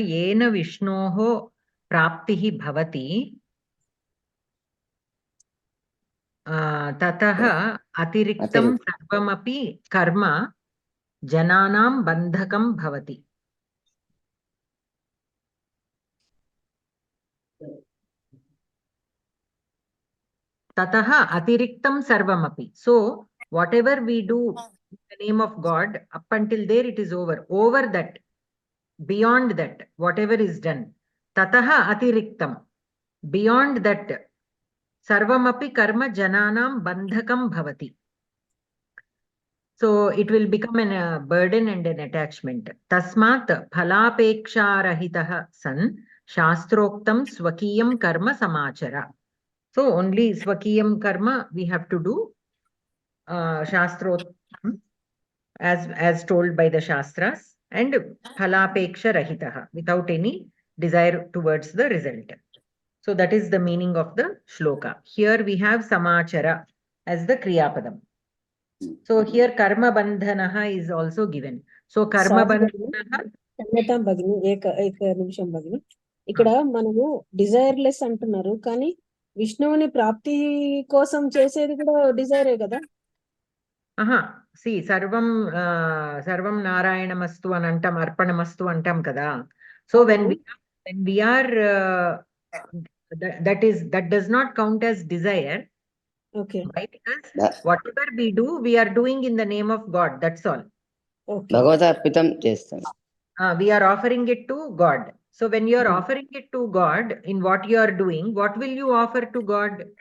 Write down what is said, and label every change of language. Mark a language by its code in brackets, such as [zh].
[sa] येन విష్ణోः ప్రాప్తిः భవతి తతः అతిరిక్తం సర్వమపి కర్మ జనానాం బంధకం భవతి. తతః అతిరిక్తం సర్వమపి. [en] So whatever we do the name of God, up until there it is over. Over that, beyond that, whatever is done, [sa] tataha atiriktam, [en] beyond that, [sa] sarvamapi karma jananam bandhakam bhavati. [en] So it will become a burden and an attachment. [sa] Tasmat phalapeksharahitah san shastroktam swakiyam karma samachara. [en] So only swakiyam karma we have to do, shastroktam, as told by the Shastras, and phalapeksha rahitah, without any desire towards the result. So that is the meaning of the shloka. Here we have samachara as the kriyapadam. So here karma bandhanaha is also given. So karma bandhanaha. [sa] క్షమ్యతాం భగిని, ఏక నిమిషం భగిని. [te] ఇక్కడ మనము desireless అంటున్నారు, కానీ విష్ణువుని ప్రాప్తి కోసం చేసేది కూడా డిజైరే కదా. See, [sa] sarvam narayanastu [te] అని అంటాం, అర్పణమస్తు అంటాం కదా. [en] So when we are that does not count as desire. Okay. Why? Because whatever we do, we are doing in the name of God. That's all. Okay. [te] భగవతార్పితం చేస్తాం. [en] We are offering it to God. So when you are offering it to God, in what you are doing, what will you offer to God?